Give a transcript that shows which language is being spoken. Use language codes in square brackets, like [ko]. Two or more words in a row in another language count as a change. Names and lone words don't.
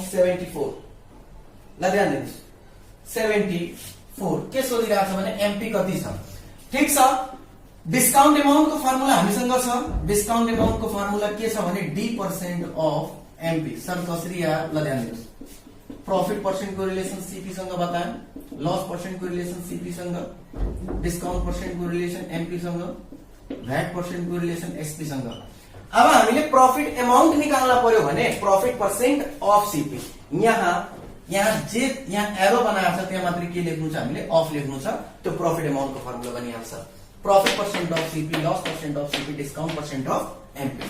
[ne] 74. ल ध्यान दिनुहोस्, 74. के सोधिरहेको छ भने एमपी कति छ? ठिक छ. [en] discount amountको formula [ne] हामीसँग छ. [en] discount amountको formula [ne] के छ भने [en] D% of MP. [ne] सर कसरी आयो? [en] ल ध्यान दिनुहोस्, profit percent को relation CP संग बताएं, loss percent को relation CP संग, discount percent को relation MP संग, VAT percent को relation SP संग. [ne] अब हामीले [en] profit amount [ne] निकाल्न पर्यो भने [en] profit percent of CP. [ne] यहाँ एरो बनाएको छ त्यहाँ मात्र के लेख्नु छ? हामीले अफ लेख्नु छ. [en] त्यो profit amount को formula बनिहाल्छ. profit percent of CP, loss percent of CP, discount percent of MP.